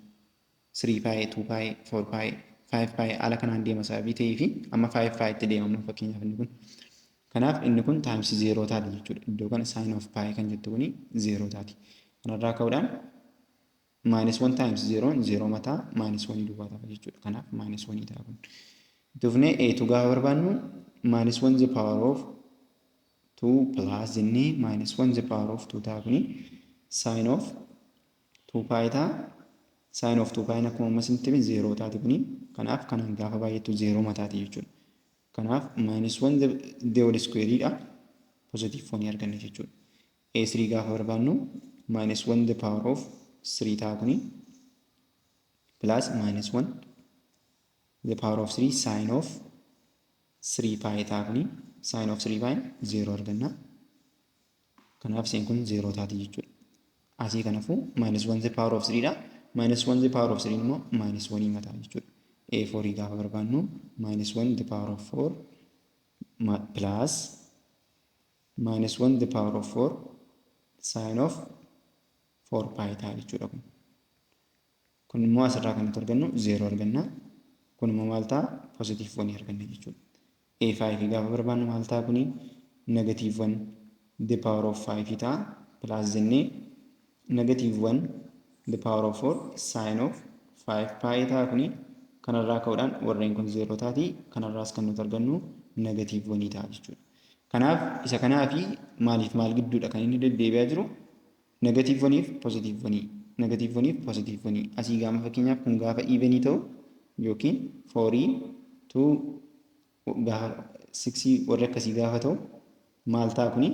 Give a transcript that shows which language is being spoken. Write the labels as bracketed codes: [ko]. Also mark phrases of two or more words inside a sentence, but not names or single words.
[om] 3 pi, 2 pi, 4 pi, 5 pi haala kanaan deema sababii ta'ee fi amma 5 pi itti deemamu fakkeenyaaf inni kun. Kanaaf inni kun times 0 taati jechuudha. Iddoo kana [en] sin of pi [om] kan jettu kuni 0 taati. Kanarraa ka'uudhaan [en] minus 1 times 0 0 [om] mataa minus 1 duwwaa ta'a jechuudha. Kanaaf [en] minus 1 ta'a kun. Dufnee a2 gaafa barbaannu minus 1 the power of 2 plus [om] jennee [en] minus 1 the power of 2 [om] ta'a kuni [en] sin of 2 pi [om] ta'a. [en] Sin of 2 pi [om] akkuma amma isinitti hime 0 taati kuni. Kanaaf kanaan gaafa baay'attu 0 mataati jechuudha. Kanaaf [en] minus 1 the whole square [om] dha positive 1 arganna jechuudha. A3 gaafa barbaannu [en] minus 1 the power of 3 [om] ta'a kuni [en] plus minus 1 the power of 3 sin of 3 pi [om] ta'a kuni [en] sin of 3 pi [om] 0 arganna. Kanaaf isin kun 0 taati jechuudha. Asii kanaafuu [en] minus 1 the power of 3 [om] dha. [en] Minus 1 the power of 3 [om] immoo [en] minus 1 [om] mataa jechuudha. A4 gaafa barbaannu [en] minus 1 the power of 4 plus minus 1 the power of 4 sin of 4 pi [om] ta'a jechuudha kun. Kun immoo asirraa kan nuti argannu 0 arganna. Kun immoo maal ta'a? Positive 1 arganna jechuudha. A5 gaafa barbaannu maal ta'a kuni? [en] Negative 1 the power of 5 [om] ta'a plus jennee [en] negative 1 the power of 4 sin of 5 pi [om] ta'a kuni. Kanarraa ka'uudhaan warreen kun 0 taati. Kanarraas kan nuti argannu [en] negative 1 [om] ta'a jechuudha. Kanaaf isa kanaafi maaliif maal gidduudha kan inni deddeebi'aa jiru? Negative 1 fi positive 1. Negative 1 fi positive 1. Asii gaafa fakkeenyaaf kun gaafa evenii ta'u yookiin 4 2 gaafa 6 warri akkasii gaafa ta'u maal ta'a kuni?